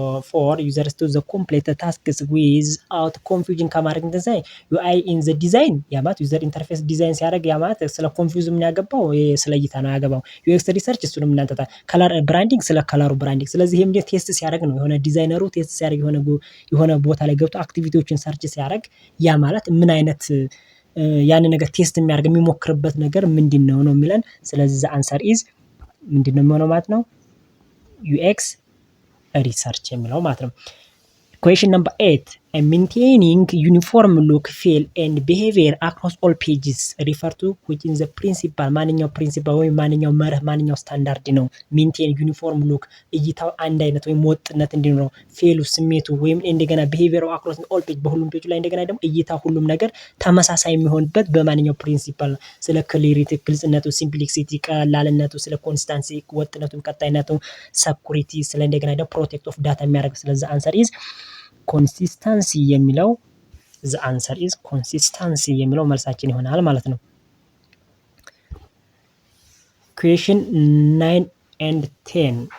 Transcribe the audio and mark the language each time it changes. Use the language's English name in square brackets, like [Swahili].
[English] ፎር ዩዘርስ ቱ ዘ ኮምፕሊት ታስክስ ዊዝአውት ኮንፊውዥን [Amharic] ከማድረግ እንደዛይ ዩአይ ኢን ዘ ዲዛይን ያማት ዩዘር ኢንተርፌስ ዲዛይን ሲያደርግ ያማት ስለ ኮንፊውዝ ምን ያገባው ስለ እይታ ነው ያገባው። ዩኤክስ ሪሰርች እሱንም እናንተ ከለር ብራንዲንግ ስለ ከለሩ ብራንዲንግ። ስለዚህ ይሄም ቴስት ሲያደርግ ነው የሆነ ዲዛይነሩ ቴስት ሲያደርግ የሆነ ቦታ ላይ ገብቶ አክቲቪቲዎችን ሰርች ሲያደርግ ያ ማለት ምን አይነት ያን ነገር ቴስት የሚያደርግ የሚሞክርበት ነገር ምንድነው ነው የሚለን። ስለዚህ አንሰር ኢዝ ምንድነው የሚሆነው ማለት ነው? ዩኤክስ ሪሰርች የሚለው ማለት ነው። [English] Question number 8. Maintaining uniform look, feel and behavior across all pages refer to which is the principle? [Amharic] ማንኛው ፕሪንሲፓል ወይ ማንኛው መርህ ማንኛው ስታንዳርድ ነው? [English] ሜንቴን ዩኒፎርም ሉክ [Amharic] እይታው አንድ አይነት ወይም ወጥነት እንዲኖረው፣ ፌሉ ስሜቱ ወይም እንደገና ቢሄቪየሩ [English] አክሮስ ኦል ፔጅ [Amharic] በሁሉም ፔጅ ላይ እንደገና ደግሞ እይታ ሁሉም ነገር ተመሳሳይ የሚሆንበት በማንኛው ፕሪንሲፓል? ስለ ክሊሪቲ ግልጽነቱ፣ ሲምፕሊሲቲ ቀላልነቱ፣ ስለ ኮንስታንሲ ወጥነቱ ቀጣይነቱ፣ ሰኩሪቲ ስለ እንደገና ደግሞ ፕሮቴክት ኦፍ ዳታ የሚያደርግ። ስለዚህ [English] አንሰር ኢዝ ኮንሲስተንሲ [Amharic] የሚለው [English] the answer is consistency [Amharic] የሚለው መልሳችን ይሆናል ማለት ነው። [English] Question 9 and 10.